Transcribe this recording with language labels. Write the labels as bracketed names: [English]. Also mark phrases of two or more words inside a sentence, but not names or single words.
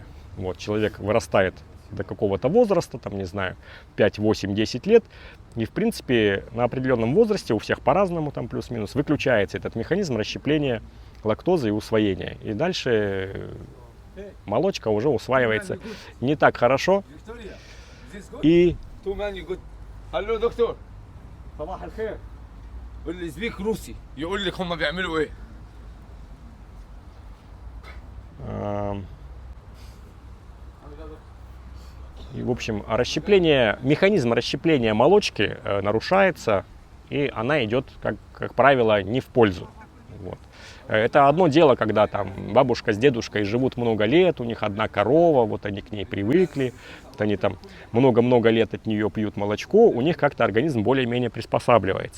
[Russian] Вот, человек вырастает до какого-то возраста, там, не знаю, 5, 8, 10 лет, и, в принципе, на определенном возрасте, у всех по-разному, там, плюс-минус, выключается этот механизм расщепления лактозы и усвоения. И дальше молочка уже усваивается не так хорошо. И... Алло, доктор. [Arabic] اللي يسبيك روسي يقول لك هم بيعملوا ايه؟ [Russian] И, в общем, механизм расщепления молочки нарушается, и она идет, как правило, не в пользу. Вот. Это одно дело, когда там бабушка с дедушкой живут много лет, у них одна корова, вот они к ней привыкли, вот они там много-много лет от нее пьют молочко, у них как-то организм более-менее приспосабливается.